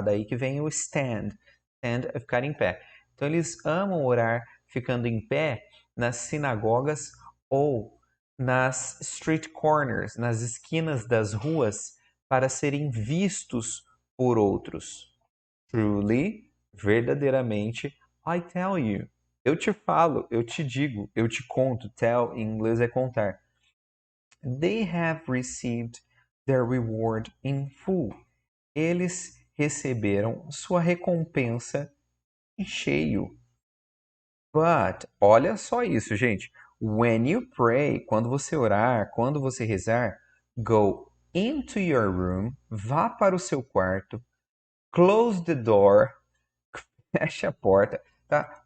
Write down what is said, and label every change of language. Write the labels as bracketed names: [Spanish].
[Portuguese] Daí que vem o stand. Stand é ficar em pé. Então eles amam orar ficando em pé nas sinagogas ou nas [English] street corners, [Portuguese] nas esquinas das ruas, para serem vistos por outros. [English] Truly, [Portuguese] verdadeiramente, [English] I tell you. [Portuguese] Eu te falo, eu te digo, eu te conto. Tell em inglês é contar. [English] They have received their reward in full. [Portuguese] Eles receberam sua recompensa em cheio. But, olha só isso, gente. [English] When you pray, [Portuguese] quando você orar, quando você rezar, [English] go into your room, [Portuguese] vá para o seu quarto, [English] close the door, [Portuguese] feche a porta, tá?